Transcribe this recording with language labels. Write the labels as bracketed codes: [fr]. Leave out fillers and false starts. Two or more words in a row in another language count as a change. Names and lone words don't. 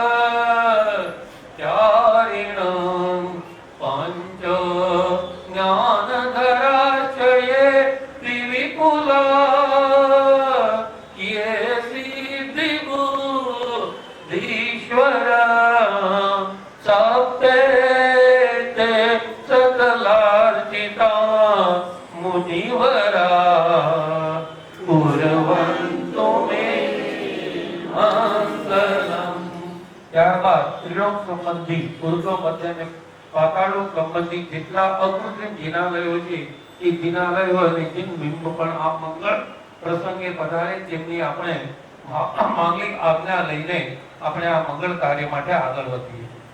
[sa] चारिणं पंच ज्ञानधराश्चये विविपुला ये सिद्धिबुद्धीश्वर सप्ते ते सकलार्चिता मुनिवरा कुर्वन्तु मे मंगलम। [gu] ત્યારબાદ ત્રિલોક સંબંધી ઉર્ધ્વ મધ્ય અને પાતાળોક સંબંધી જેટલા અકૃત્રિમ જિનાલયો છે એ જિનાલયો અને જીન બિંબ પણ આ મંગળ પ્રસંગે પધારે તેમની આપણે માંગલિક આજ્ઞા લઈને આપણે આ મંગળ કાર્ય માટે આગળ વધીએ।